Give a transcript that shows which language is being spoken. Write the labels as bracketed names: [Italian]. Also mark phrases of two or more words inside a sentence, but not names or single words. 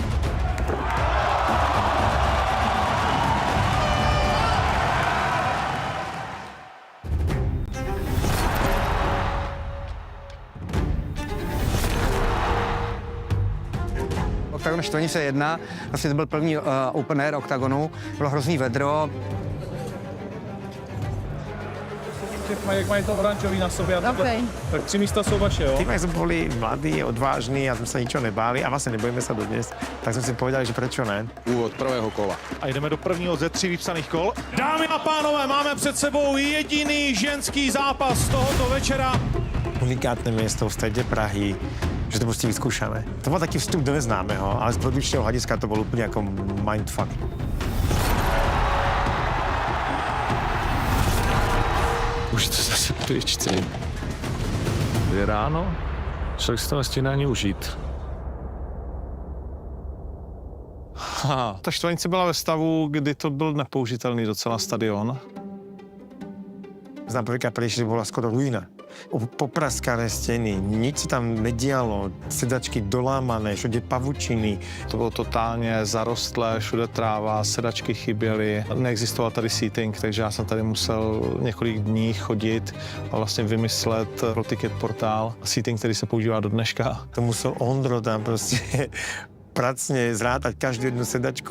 [Czech] Octagon Štvanice 1, vlastně to byl první [English] open air [Czech] Octagonu, bylo hrozný vedro. Jak mají to oranžový na sobě, Okay. tak 3 místa jsou vaše, jo? [Slovak] Tým, jak sme boli mladí, odvážni a sme sa ničo nebáli a vlastne nebojíme sa dodnes, tak sme si povedali, že prečo ne. Úvod prvého kola. [Czech] A jdeme do prvního ze 3 vypsaných kol. Dámy a pánové, máme před sebou jediný ženský zápas tohoto večera. [Slovak] Unikátne miesto v strede Prahy, že to prostě vyskúšame. To bol taký vstup do neznámeho, ale z produkčného hľadiska to bol úplne ako mindfuck. [Czech] Už to zase pryč, je ráno, člověk si to nestihne ani užít. Ta Štvanice byla ve stavu, kdy to byl nepoužitelný docela stadion. [Slovak] Napríklad prešli bola skoro ruina. Popraskané steny, nič sa tam nedialo, sedačky dolámané, [Czech] všude pavučiny. To bylo totálně zarostlé, všude tráva, sedačky chyběly. Neexistoval tady seating, takže já jsem tady musel několik dní chodit a vlastně vymyslet pro ticket portál seating, který se používá do dneška. To musel Ondro tam prostě pracně zrátať každou jednu sedačku.